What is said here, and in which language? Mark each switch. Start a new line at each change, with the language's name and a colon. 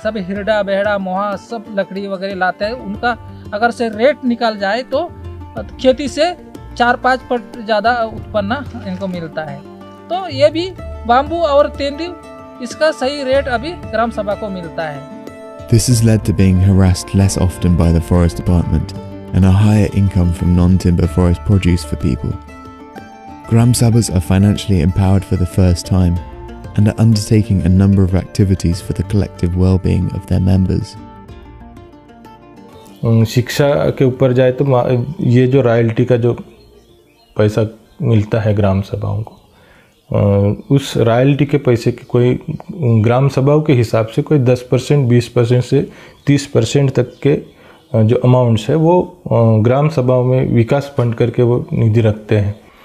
Hindi: सब हिरडा बेहड़ा मोहा सब लकड़ी वगैरह लाते हैं, उनका अगर से रेट निकाल जाए तो खेती से 4-5 पट ज़्यादा उत्पन्न इनको मिलता है। तो ये भी बाम्बू और तेंदू इसका सही रेट अभी ग्राम सभा को मिलता है।
English: This has led to being harassed less often by the forest department and a higher income from non-timber forest produce for people. Gram Sabhas are financially empowered for the first time and are undertaking a number of activities for the collective well-being of their members.
Hindi: शिक्षा के ऊपर जाए तो ये जो royalty का जो पैसा मिलता है ग्राम सभाओं को, उस रॉयल्टी के पैसे की कोई ग्राम सभाओं के हिसाब से कोई 10%, 20% से 30% तक के जो अमाउंट्स है वो ग्राम सभाओं में विकास फंड करके वो निधि रखते हैं।